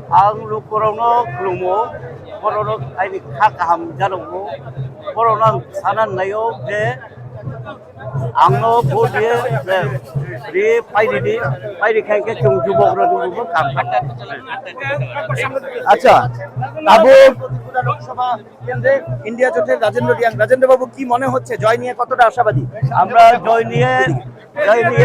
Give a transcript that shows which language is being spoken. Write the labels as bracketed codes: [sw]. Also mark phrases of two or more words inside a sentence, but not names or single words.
[trp] Ang Lukurongno klumo Borno ini hak ham jarummu Borno sanan nayo je angno bodie re paidi khanke chung jubokra dubu kam. [bn] আচ্ছা, আবু লোকসভা কেন্দ্রে ইন্ডিয়া জোটের রাজেন্দ্র রিয়াং, রাজেন্দ্র বাবু কি মনে হচ্ছে জয় নিয়ে কতটা আশাবাদী? আমরা জয় নিয়ে